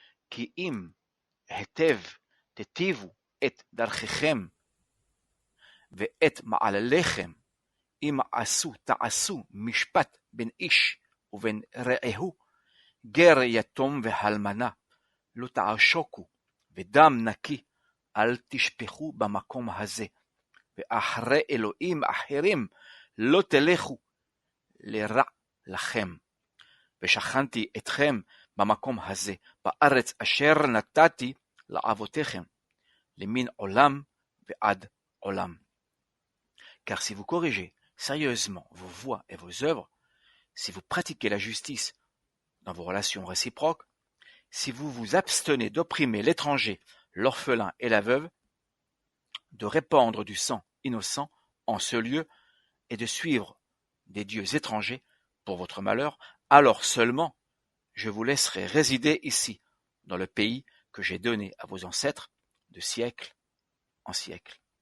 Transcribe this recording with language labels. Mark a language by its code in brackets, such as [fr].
[he] Ki im hetev tetivu et darchechem ve'et ma'alechem im asu ta'asu mishpat ben ish uven re'ehu ger yatom ve'halmana lo ta'ashoku ve'dam naki al tishpechu bamakom hazeh ואחרי אלוהים אחרים לא תלכו לרע לכם. ושכנתי אתכם במקום הזה, בארץ אשר נתתי לאבותיכם, למן עולם ועד עולם. [fr] Car si vous corrigez sérieusement vos voies et vos œuvres, si vous pratiquez la justice dans vos relations réciproques, si vous vous abstenez d'opprimer l'étranger, l'orphelin et la veuve, de répandre du sang innocent en ce lieu et de suivre des dieux étrangers pour votre malheur, alors seulement je vous laisserai résider ici, dans le pays que j'ai donné à vos ancêtres de siècle en siècle.